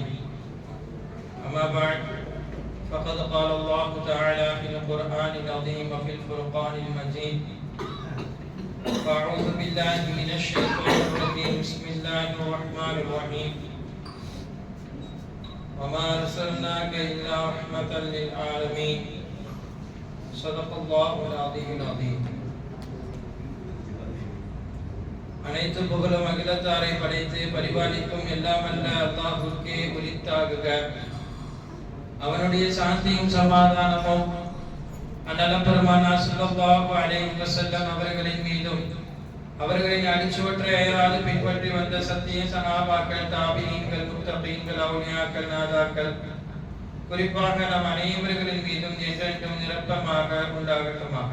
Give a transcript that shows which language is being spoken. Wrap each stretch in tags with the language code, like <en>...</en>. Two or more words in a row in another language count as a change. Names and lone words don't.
<ar>أما بعد، فقد قال الله تعالى في القرآن العظيم وفي الفرقان المجيد: أعوذ بالله من الشيطان الرجيم. بسم الله الرحمن الرحيم. وما أرسلناك إلا رحمة للعالمين. صدق الله العظيم العظيم.</ar> <ta>அனைத்து புகழும் அகிலத்தாரை படைத்து பரிபாலிக்கும் எல்லாம் அல்ல அல்லாஹ்வுக்கே உரித்தாகுக. அவனுடைய சாந்தியும் சமாதானமும் அன்னலம் பெருமானார்</ta> <ar>صلى الله عليه وسلم</ar> <ta>அவர்களின் மீதும் அவர்களின் அடிச்சுவற்றை அயராது பின்பற்றி வந்த சத்திய சஹாபாக்கள், தாபீன்கள், முத்தகீன்கள், அவுலியாக்கள், நாதாக்கள், குறிப்பாக நம் அனைவர்களின் மீதும் என்றென்றும் நிரப்பமாக உண்டாகட்டுமாக.</ta>